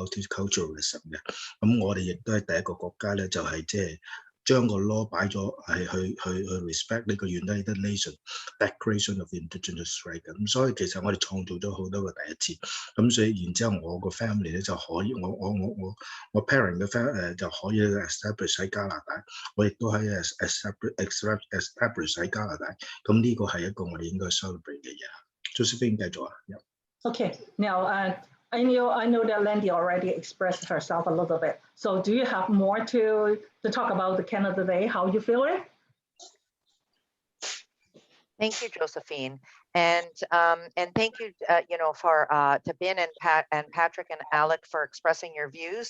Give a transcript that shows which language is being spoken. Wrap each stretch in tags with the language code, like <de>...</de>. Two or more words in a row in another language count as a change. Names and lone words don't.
<yue>multiculturalism 嘅，咁我哋亦都係第一個國家咧，就係即係將個 law 擺咗係去 respect 呢個</yue> <en>United Nations Declaration of Indgenous Rights</en> <yue>嘅，咁所以其實我哋創造咗好多個第一次，咁所以然之後我個 family 咧就可以，我 parent 嘅 family 就可以 establish 喺加拿大，我亦都可以 establish 喺加拿大，咁呢個係一個我哋應該 celebrate 嘅嘢。Josephine 繼續啊。</yue> <en>Okay, now I know that Landy already expressed herself a little bit. So do you have more to talk about the Canada Day, how you feel it? Thank you, Josephine, and thank you, for to Ben and Patrick and Alec for expressing your views.</en>